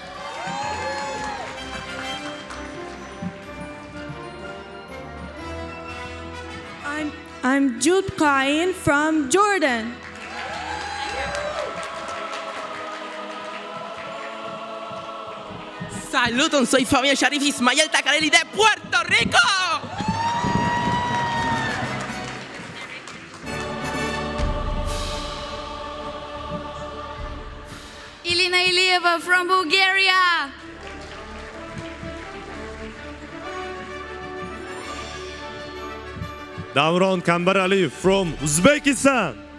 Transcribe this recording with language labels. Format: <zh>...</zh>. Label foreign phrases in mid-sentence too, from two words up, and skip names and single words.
<en>I'm Jude Kain from Jordan.</en> <es>Saludos, soy Fabián Sharif Ismael Tacarelli de Puerto Rico.</es> <en>Ilina Ilieva from Bulgaria. Davron Kambar Ali from Uzbekistan.</en>